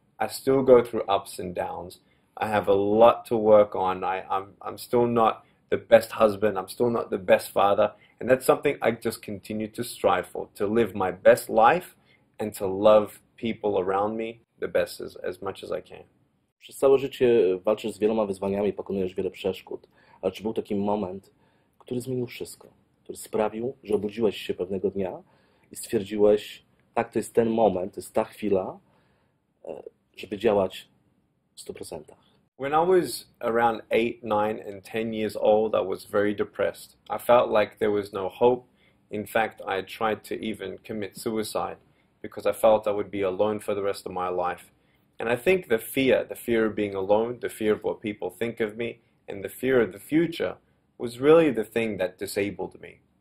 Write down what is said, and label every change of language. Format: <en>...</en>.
<en>I still go through ups and downs. I have a lot to work on. I'm still not the best husband. I'm still not the best father. And that's something I just continue to strive for, to live my best life and to love people around me the best as much as I can.</en> <pl>Przez całe życie walczysz z wieloma wyzwaniami, pokonujesz wiele przeszkód. Ale czy był taki moment, który zmienił wszystko? Który sprawił, że obudziłeś się pewnego dnia i stwierdziłeś, tak, to jest ten moment, to jest ta chwila, żeby działać w 100%?</pl> <en>When I was around 8, 9, and 10 years old, I was very depressed. I felt like there was no hope. In fact, I tried to even commit suicide because I felt I would be alone for the rest of my life. And I think the fear of being alone, the fear of what people think of me, and the fear of the future was really the thing that disabled me.</en>